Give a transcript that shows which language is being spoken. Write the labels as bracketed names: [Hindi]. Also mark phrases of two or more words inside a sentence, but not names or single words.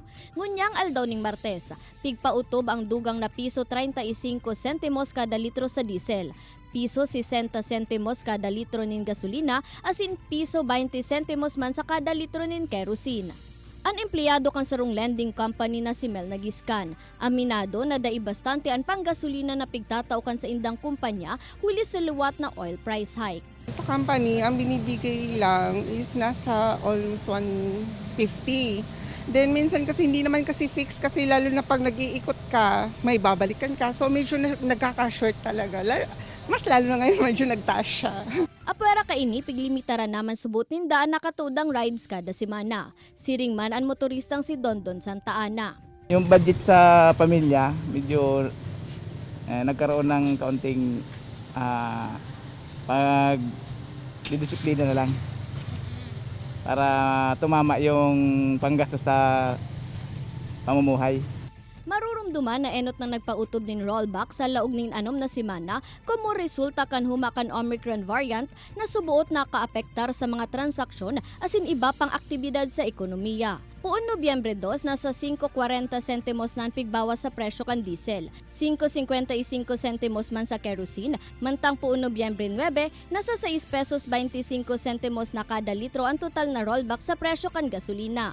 [Bikol] Ngunyang aldaw ning Martes, pigpautob ang dugang na piso 35 sentimos kada litro sa diesel, piso 60 sentimos kada litro nin gasolina, asin piso 20 sentimos man sa kada litro nin kerosene. Ang empleyado kan sarong lending company na si Mel Nagiskan, aminado na dai bastante ang panggasolina na pigtataukan sa indang kumpanya huli sa luwat na oil price hike. [Filipino] Sa company, ang binibigay lang is nasa almost 150. Then minsan kasi hindi naman kasi fix kasi lalo na pag nag-iikot ka, may babalikan ka. So medyo nagkaka-short talaga. Mas lalo na ngayon medyo nagtaas siya. [Bikol] Apwera kaini piglimitaran naman subot nindaan nakatudang rides kada semana. Siring man ang motoristang si Dondon Santa Ana. [Filipino] Yung budget sa pamilya, medyo nagkaroon ng kaunting pag-didisiplina na lang para tumama yung panggastos sa pamumuhay. [Bikol] Marurumduman na enot na nagpautob nin rollback sa laog nin anom na semana kumo resulta kan humakan Omicron variant na subuot na kaapektar sa mga transaksyon asin iba pang aktibidad sa ekonomiya. Puon Nobyembre 2, nasa 5.40 sentimos na ang pigbawas sa presyo kan diesel, 5.55 sentimos man sa kerosene, mantang puon Nobyembre 9, nasa 6 pesos 25 sentimos na kada litro ang total na rollback sa presyo kan gasolina.